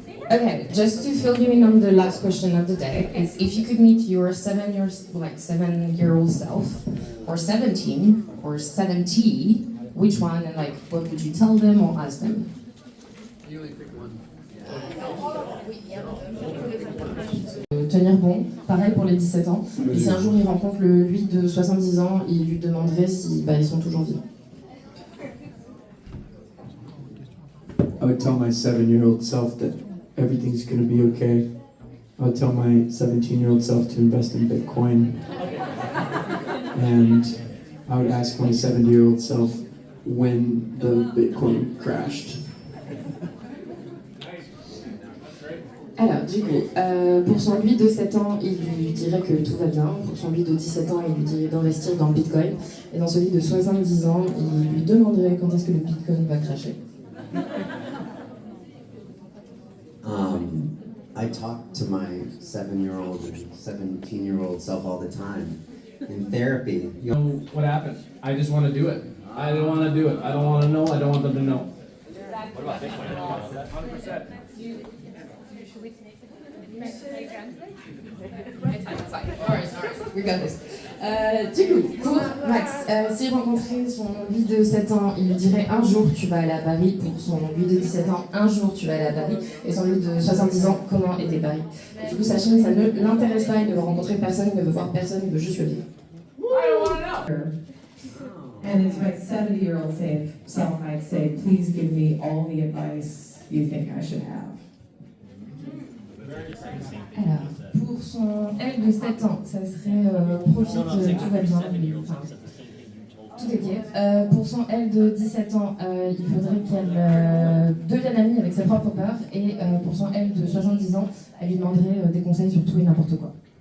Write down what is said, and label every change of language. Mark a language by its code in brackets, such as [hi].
[en] Okay, just to fill you in on the last question of the day, is if you could meet your 7-year-old self, or 17, or 70, which one, and like, what would you tell them or ask them? You only pick one. [fr] Tenir bon, pareil pour les 17 ans. Et si un jour il rencontre lui de 70 ans, il lui demanderait si ils sont toujours vivants. [en] I would tell my 7-year-old self that everything's going to be okay. I would tell my 17-year-old self to invest in Bitcoin. And I would ask my 70-year-old self when the Bitcoin crashed. [fr] Alors, du coup, pour son lui de 7 ans, il lui dirait que tout va bien. Pour son lui de 17 ans, il lui dirait d'investir dans le Bitcoin. Et dans celui de 70 ans, il lui demanderait quand est-ce que le Bitcoin va crasher. [en] I talk to my 7-year-old and 17-year-old self all the time. In therapy, You know what happened? I just want to do it. I don't want to do it. I don't want to know. I don't want them to know. What about this one? 100%. We got this. [fr] Du coup, pour Max, s'il rencontrait son lui de 7 ans, il lui dirait un jour tu vas aller à Paris. Pour son lui de 17 ans, un jour tu vas aller à Paris. Et son lui de 70 ans, comment était Paris? Du coup, Sachin, ça ne l'intéresse pas, il ne veut rencontrer personne, il ne veut voir personne, il veut juste le vivre. [en] And it's my 70-year-old self, I'd say, please give me all the advice you think I should have. [fr] Alors, pour son elle de 7 ans, ça serait profite, tout va bien. Enfin, tout est ok. Pour son elle de 17 ans, il faudrait qu'elle devienne amie avec ses propres peurs. Et pour son elle de 70 ans, elle lui demanderait des conseils sur tout et n'importe quoi.